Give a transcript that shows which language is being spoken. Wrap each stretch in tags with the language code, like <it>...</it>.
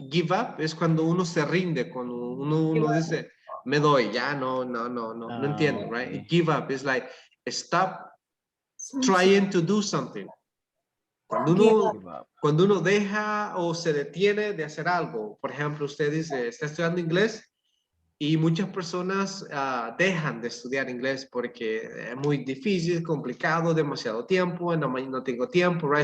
<es>Give up es cuando uno se rinde, cuando uno dice, me doy, ya no entiendo, right?</es> <en>Give up is like stop trying to do something.</en> <es>Cuando uno deja o se detiene de hacer algo, por ejemplo, usted dice, está estudiando inglés y muchas personas dejan de estudiar inglés porque es muy difícil, complicado, demasiado tiempo, no tengo tiempo, right?</es>